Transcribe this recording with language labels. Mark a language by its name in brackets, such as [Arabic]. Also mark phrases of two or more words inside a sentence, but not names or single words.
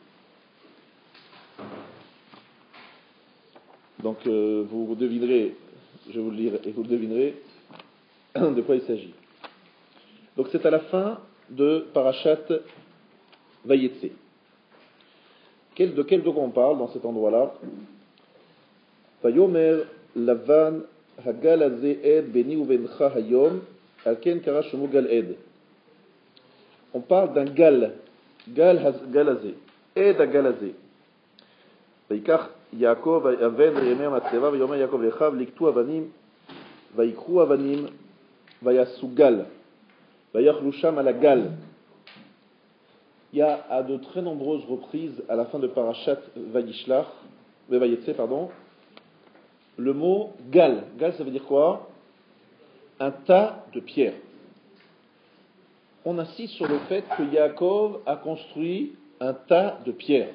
[French] Donc vous devinerez, je vais vous le lire et vous le devinerez de quoi il s'agit. Donc c'est à la fin de Parashat Vayetse. De quel on parle dans cet endroit-là? [Hebrew] ויאמר לבן הגל הזה עד ביני ובינך היום על כן קרא שמו גל עד. [French] On parle d'un [Hebrew] גל הזה, עד הגל הזה. ויקח יעקב אבן וירימה מצבה ויאמר יעקב לאחיו לקטו אבנים ויקחו אבנים ויעשו גל ויאכלו שם על הגל. [French] Il y a à de très nombreuses reprises à la fin de Parashat Vayetze, le mot gal. Gal, ça veut dire quoi? Un tas de pierres. On insiste sur le fait que Yaakov a construit un tas de pierres.